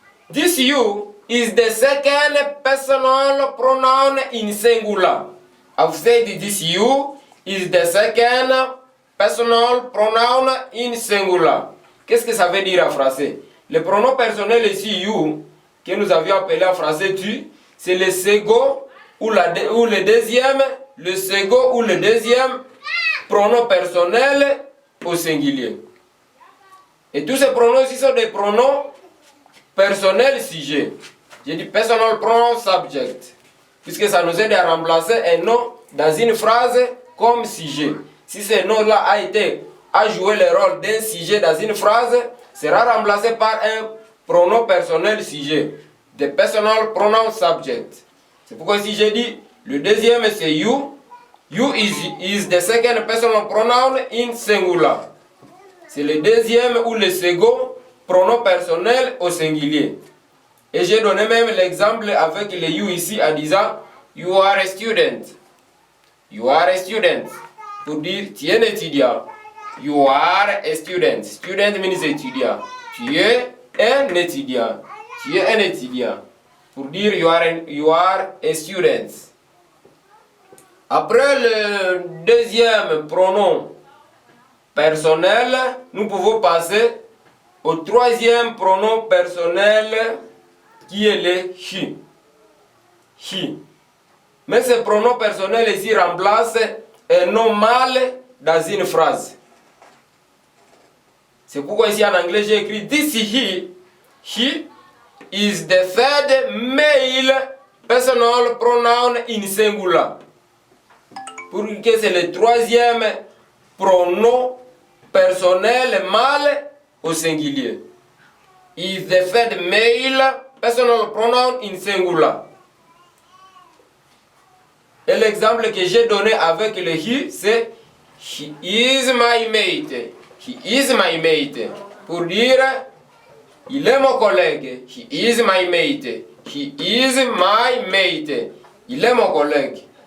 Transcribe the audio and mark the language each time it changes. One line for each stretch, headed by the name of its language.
English: This you is the second personal pronoun in singular. I've said this you is the second personal pronoun in singular.
French: Qu'est-ce que ça veut dire en français? Le pronom personnel ici, you, que nous avions appelé en français tu, c'est le second ou le deuxième, le second ou le deuxième pronom personnel au singulier. Et tous ces pronoms ici sont des pronoms personnels sujet. J'ai dit
English: personal pronoun subject,
French: puisque ça nous aide à remplacer un nom dans une phrase comme sujet. Si ce nom-là a joué le rôle d'un sujet dans une phrase, sera remplacé par un pronom personnel sujet.
English: The personal pronoun subject.
French: C'est pourquoi si j'ai dit le deuxième c'est you.
English: You is the second personal pronoun in singular.
French: C'est le deuxième ou le second pronom personnel au singulier. Et j'ai donné même l'exemple avec le you ici en disant
English: you are a student. You are a student.
French: Pour dire tu es un étudiant.
English: You are a student. Student means étudiant.
French: Tu es un étudiant. Tu es un étudiant. Pour dire
English: you are a student.
French: Après le deuxième pronom personnel, nous pouvons passer au troisième pronom personnel qui est le he. He. Mais ce pronom personnel ici remplace un nom mâle dans une phrase. C'est pourquoi ici en anglais j'ai écrit this he.
English: He is the third male personal pronoun in singular.
French: Pour que c'est le troisième pronom personnel mâle au singulier.
English: Is the third male personal pronoun in singular.
French: Et l'exemple que j'ai donné avec le he, c'est
English: he is my mate. He is my mate.
French: Pour dire il est mon collègue.
English: He is my mate. He is my mate.
French: Il est mon collègue.